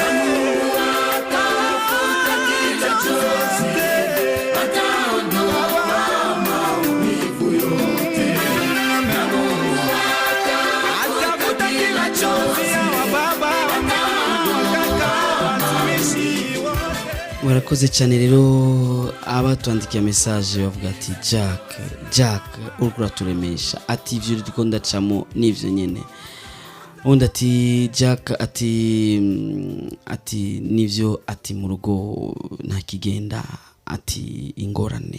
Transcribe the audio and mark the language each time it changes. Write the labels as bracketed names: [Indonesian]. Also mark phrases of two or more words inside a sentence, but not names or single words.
[Swahili] Atafuta kila chozi, ataondoa maumivu yote. Na Mungu atafuta kila chozi ya wababa, wamama, wakaka, watumishi wote. [Rundi] Warakoze cyane rero abatwandikiye message bavuga ati Jack uriko uraturemesha, ati ivyo uriko ndacamo nivyo nyene. Undi ati Jack ati nivyo, ati mu rugo nta kigenda, ati ingorane.